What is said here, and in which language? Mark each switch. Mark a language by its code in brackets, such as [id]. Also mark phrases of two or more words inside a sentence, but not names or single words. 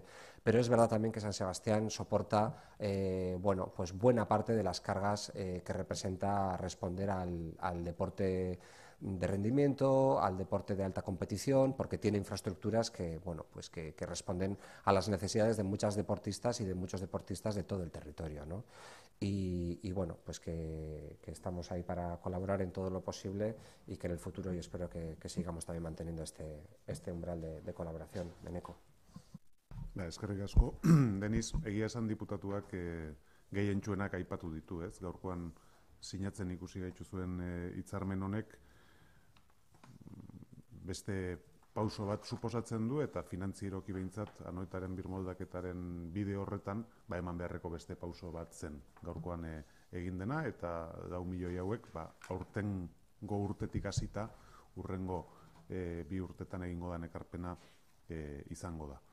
[es] Pero es verdad también que San Sebastián soporta buena parte de las cargas que representa responder al deporte de rendimiento, al deporte de alta competición, porque tiene infraestructuras que responden a las necesidades de muchas deportistas y de muchos deportistas de todo el territorio, ¿no? Y que estamos ahí para colaborar en todo lo posible, y que en el futuro yo espero que sigamos también manteniendo este umbral de colaboración. Eneko. [eu] Eskerrik asko, Denis, egia esan diputatuak gehientsuenak aipatu ditu, ez? Gaurkoan sinatzen ikusi gaituzuen hitzarmen honek beste pauso bat suposatzen du eta finantzieroki behintzat Anoetaren birmoldaketaren bide horretan eman beharreko beste pauso bat zen gaurkoan egin dena, eta 4 milioi hauek aurtengo urtetik hasita hurrengo 2 urtetan egingo den ekarpena izango da.